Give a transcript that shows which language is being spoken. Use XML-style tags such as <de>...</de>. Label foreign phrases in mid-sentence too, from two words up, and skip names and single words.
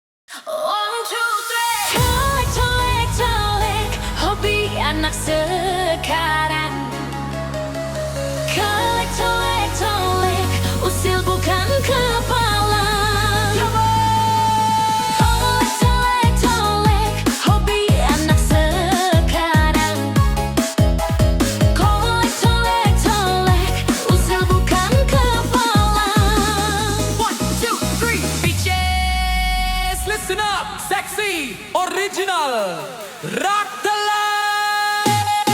<en>One, two, three.</en> <id>Colek, colek, colek, hobi anak sekarang. Colek, colek, colek, usil bukan kepala. Colek, colek, colek, hobi anak sekarang. Colek, colek, colek, usil bukan kepala.</id> <en>One, two, three, bitches, listen up, sexy, original, rock the line.</en>